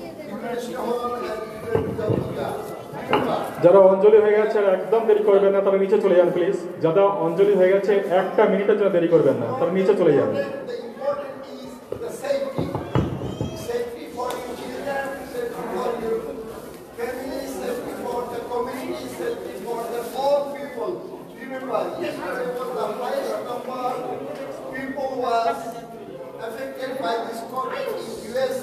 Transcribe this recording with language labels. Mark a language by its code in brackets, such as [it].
[en] You can stay home and you can do the puja. [bn] যারা অঞ্জলি হয়ে গেছে একদম দেরি করবেন না, তারা নিচে চলে যান প্লিজ। যারা অঞ্জলি হয়ে গেছে একটা মিনিটের জন্য দেরি করবেন না, তারা নিচে চলে যান। [en] Safety for your children, safety for your family, safety for the community, safety for the all people. Remember, yesterday was the highest number people was affected by this COVID in USA.